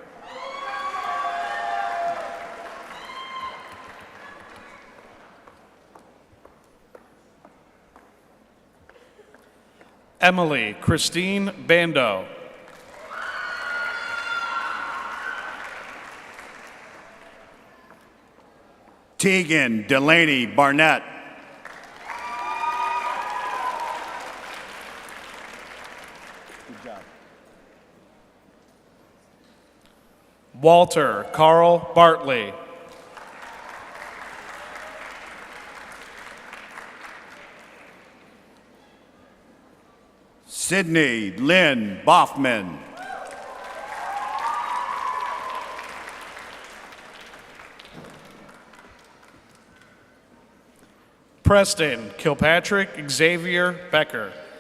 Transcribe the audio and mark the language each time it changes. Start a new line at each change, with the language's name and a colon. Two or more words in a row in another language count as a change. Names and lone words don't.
English: Emily Christine Bando. Tegan Delaney Barnett. Good job. Walter Carl Bartley. Sydney Lynn Boffman. Preston Kilpatrick Xavier Becker.